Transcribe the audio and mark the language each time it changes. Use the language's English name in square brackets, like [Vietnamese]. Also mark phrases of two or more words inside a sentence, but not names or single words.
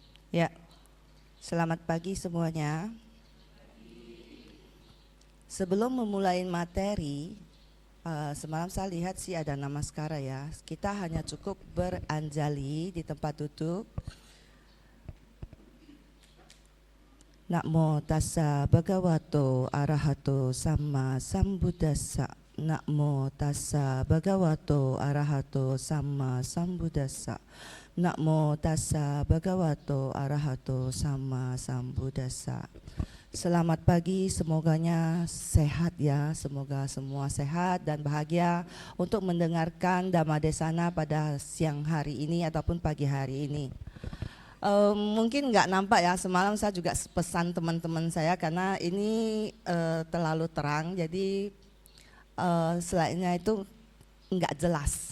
[Indonesian] Ya, selamat pagi semuanya. Sebelum memulai materi, semalam saya lihat sih ada namaskara ya. Kita hanya cukup beranjali di tempat duduk. [Pali] Namo tassa bhagavato arahato samma sambuddhassa. Namo tassa bhagavato arahato samma sambuddhassa. Namo tassa bhagavato arahato samma sambuddhassa. [Indonesian] Selamat pagi, semoganya sehat ya, semoga semua sehat dan bahagia untuk mendengarkan [Pali] Dhamma Desana [Indonesian] pada siang hari ini ataupun pagi hari ini. Mungkin nggak nampak ya, semalam saya juga pesan teman-teman saya karena ini terlalu terang, jadi slide-nya itu nggak jelas.